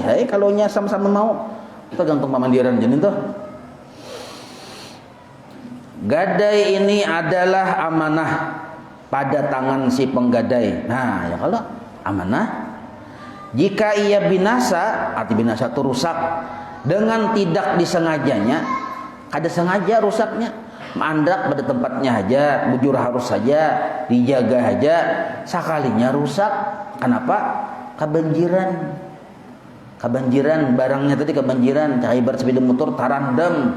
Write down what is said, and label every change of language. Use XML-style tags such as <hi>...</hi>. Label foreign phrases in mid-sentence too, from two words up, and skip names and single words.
<bjn>Kalau nya sama-sama mau, tergantung pamandiran jadi tuh.</bjn> <id>Gadai ini adalah amanah pada tangan si penggadai. Nah, ya kalau amanah, jika ia binasa, arti binasa itu rusak dengan tidak disengajanya,</id> <bjn>kada sengaja rusaknya, mandak pada tempatnya aja, bujur harus saja, dijaga aja, sekalinya rusak.</bjn> <id>Kenapa?</id> <bjn>Kebanjiran barangnya tadi kebanjiran, cai ibarat sepeda motor tarandam.</bjn>